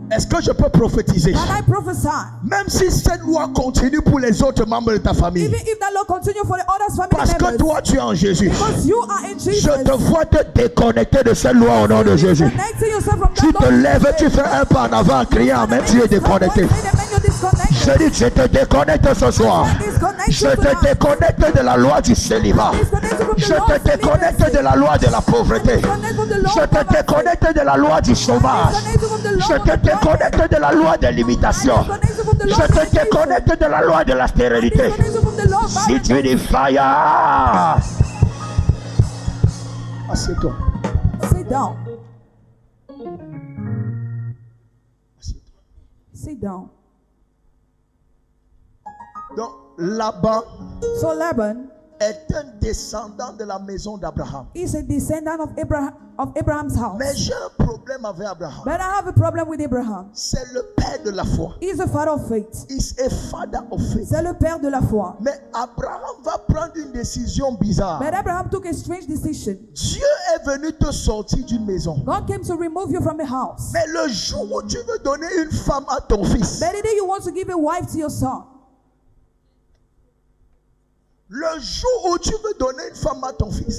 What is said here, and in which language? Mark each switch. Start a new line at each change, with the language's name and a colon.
French: Est-ce que je peux prophétiser?
English: Can I prophesy?
French: Même si cette loi continue pour les autres membres de ta famille,
English: Even if that law continue for the others family
French: parce que
English: members,
French: toi tu es en Jésus,
English: because you are in Jesus,
French: je te vois te déconnecter de cette loi au nom de Jésus.
English: connecting yourself from
French: Tu
English: that
French: te
English: law.
French: lèves, tu fais un pas en avant en criant, mais tu es déconnecté. Je dis, je te déconnecte ce soir. Je te déconnecte de la loi du célibat. Je te déconnecte de la loi de la pauvreté. Je te déconnecte de la loi du chômage. Je te déconnecte de la loi de l'imitation. Je te déconnecte de la loi de la stérilité. Si tu dis fire, assieds-toi.
English: Sit down. Sit down.
French: Donc, Laban
English: So Laban
French: est un descendant de la maison d'Abraham.
English: is a descendant of Abraham's house.
French: Mais j'ai un problème avec Abraham.
English: But I have a problem with Abraham.
French: C'est le père de la foi.
English: He's a father of faith. He's a father of faith.
French: C'est le père de la foi. Mais Abraham va prendre une décision bizarre.
English: But Abraham took a strange decision.
French: Dieu est venu te sortir d'une maison.
English: God came to remove you from a house.
French: Mais le jour où tu veux donner une femme à ton fils,
English: But the day you want to give a wife to your son,
French: le jour où tu veux donner une femme à ton fils,